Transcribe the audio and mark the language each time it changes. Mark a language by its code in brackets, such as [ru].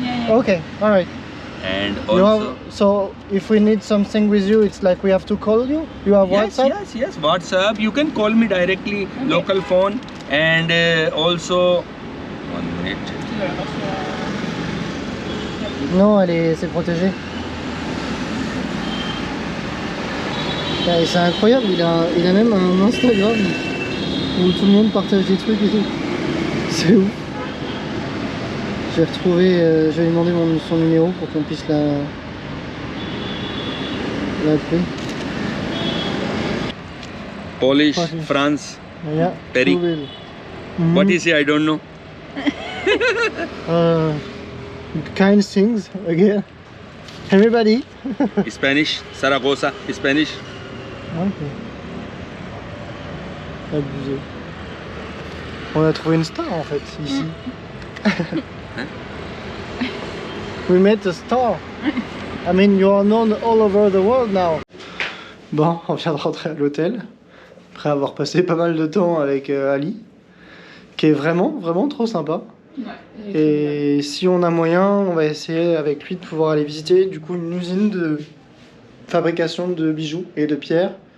[en] Yeah. Okay, all right. And You also have, so if we need something with you, it's like we have to call you? You have yes, WhatsApp? yes, WhatsApp. You can call me directly, local phone, and also 1 minute. [fr] Non, c'est protégé. Ouais, c'est incroyable, il a même un Instagram où tout le monde partage des trucs et tout. C'est ouf. J'ai retrouvé, je vais lui demander son numéro pour qu'on puisse l'appeler. [en] Polish, Polish. France. Yeah, Perry. Trouville. What is it? I don't know. Kind things again. Everybody. Spanish, Saragossa, Spanish. Ok. [fr] Abusé. On a trouvé une star en fait ici. [en] We met a star. I mean, you are known all over the world now. [fr] Bon, on vient de rentrer à l'hôtel après avoir passé pas mal de temps avec Ali, qui est vraiment trop sympa. Ouais. Et si on a moyen, on va essayer avec lui de pouvoir aller visiter du coup une usine de fabrication de bijoux et de pierres.